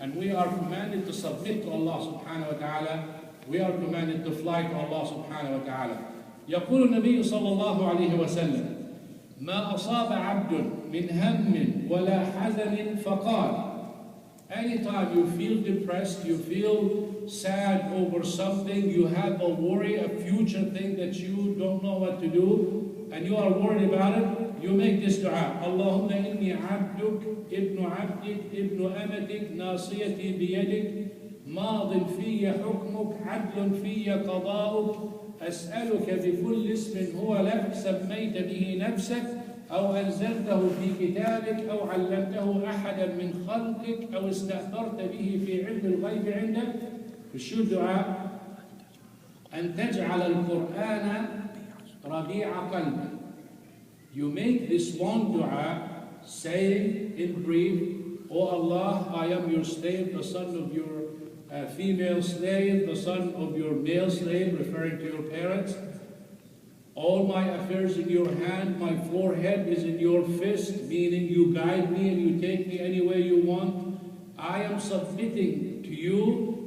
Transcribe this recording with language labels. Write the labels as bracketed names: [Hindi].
[English] And we are commanded to submit to Allah subhanahu wa ta'ala. We are commanded to fly to Allah subhanahu wa ta'ala. [Arabic] يقول النبي صلى الله عليه وسلم ما أصاب عبد من هم ولا حزن فقال. [English] Anytime you feel depressed, you feel sad over something, you have a worry, a future thing that you don't know what to do, and you are worried about it, you make this dua. [Arabic] اللهم إني عبدك ابن عبدك ابن أمتك ناصيتي بيدك ماض في حكمك عدل في قضاؤك أسألك بكل اسم هو لك سميت به نفسك أو أنزلته في كتابك أو علمته أحدا من خلقك أو استأثرت به في علم الغيب عندك. شو الدعاء؟ أن تجعل القرآن ربيع قلبك. [English] You make this long dua, saying in brief, O Allah, I am your slave, the son of your female slave, the son of your male slave, referring to your parents. All my affairs in your hand, my forehead is in your fist, meaning you guide me and you take me any way you want. I am submitting to you